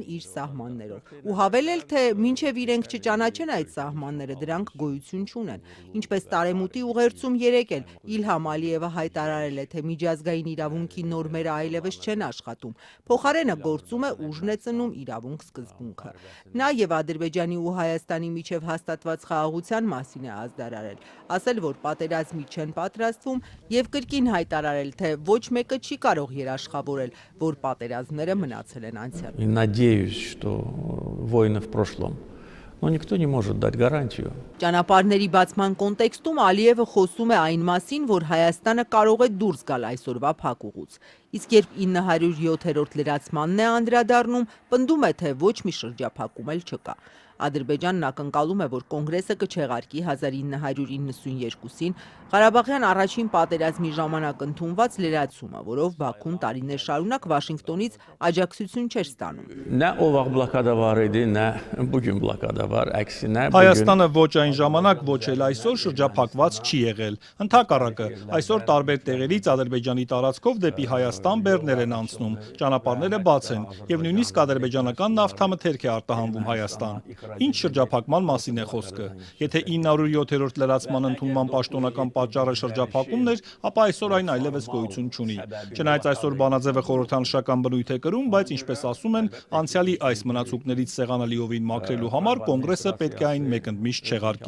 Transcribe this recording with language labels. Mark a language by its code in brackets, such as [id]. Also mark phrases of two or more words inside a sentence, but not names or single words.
[hy] իր սահմաններով, ու հավելել, թե մինչև իրենք չճանաչեն այդ սահմանները, դրանք գոյություն չունեն։ Ինչպես տարեմուտի ուղերձում երեկ էլ Իլհամ Ալիևը հայտարարել է, թե միջազգային իրավունքի նորմերը այլևս չեն աշխատում, փոխարենը գործում է ուժն է ծնում իրավունք սկզբունքը։ Նա եւ Ադրբեջանի ու Հայաստանի միջև հաստատված խաղաղության մասին է ազդարարել, ասել, որ պատերազմի չեն պատրաստվում եւ կրկին հայտարարել, թե ոչ մեկը չի կարող երաշխավորել, որ պատերազմները մնացել են անցյալում։ [ru] Надеюсь, что войны в прошлом. Но никто не может дать гарантию. [hy] Ճանապարհների բացման կոնտեքստում Ալիևը խոսում է այն մասին, որ Հայաստանը կարող է դուրս գալ այսօրվա փակուղուց։ Իսկ երբ 907-րդ լրացմանն է անդրադառնում, պնդում է, թե ոչ մի շրջափակում էլ չկա։ Ադրբեջանն ակնկալում է, որ կոնգրեսը կչեղարկի 1992-ին Ղարաբաղյան առաջին պատերազմի ժամանակ ընդունված լրացումը, որով Բաքուն տարիներ շարունակ Վաշինգտոնից աջակցություն չէր ստանում։ [az] Nə o vaxt blokada var idi, nə bugün blokada var, əksinə [hy] Հայաստանը ոչ այն ժամանակ, ոչ էլ այսօր շրջափակված չի եղել։ Ընդհակառակը, այսօր տարբեր տեղերից Ադրբեջանի տարածքով դեպի Հայաստան բեռներ են անցնում, ճանապարհները բաց են, եւ նույնիսկ ադրբեջանական նավթամթերք է արտահանվում Հայաստան։ Ինչ շրջափակման մասին է խոսքը։ Եթե 907-րդ լրացման ընդունման պաշտոնական պատճառը շրջափակումն էր, ապա այսօր այն այլևս գոյություն չունի։ Չնայած այսօր բանաձևը խորհրդանշական բնույթ է կրում, բայց ինչպես ասում են, անցյալի այս մնացուկներից սեղանալիովին մաքրելու համար կոնգրեսը պետք է այն մեկընդմիշտ չեղարկի։